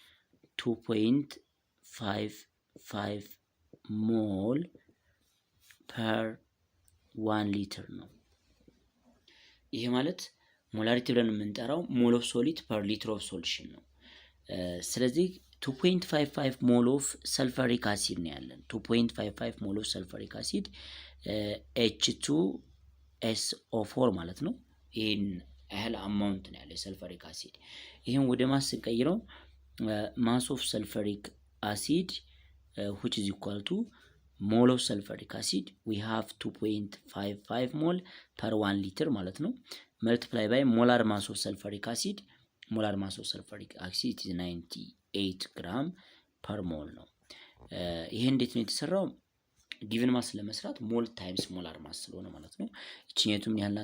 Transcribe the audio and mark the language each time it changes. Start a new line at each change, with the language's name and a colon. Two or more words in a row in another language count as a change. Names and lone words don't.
Amharic: 2.55
English: mole per
Amharic: 1 ሊትር ነው። ይሄ ማለት ሞላሪቲ ብለን የምንጠራው
English: mole of solid per liter of solution
Amharic: ነው። ስለዚህ 2.55
English: mole of sulfuric acid
Amharic: ነው ያለን። 2.55
English: mole of sulfuric acid
Amharic: H2SO4 ማለት ነው። ይሄን ያህል አማውንት ነው ያለው የሰልፈሪክ አሲድ። ይሄን ወደ ማስ ስንቀይረው
English: mass of sulfuric acid which is equal to mole of sulfuric acid we have
Amharic: 2.55 ሞል per 1 ሊትር ማለት ነው።
English: multiply by molar mass of sulfuric acid
Amharic: is 98
English: gram per mole
Amharic: ነው። ይሄ እንዴት ነው የተሰራው?
English: given mass
Amharic: ለመስራት
English: mole times molar mass
Amharic: ስለሆነ ማለት ነው። እቺኛቱ ምን ያህል ናት?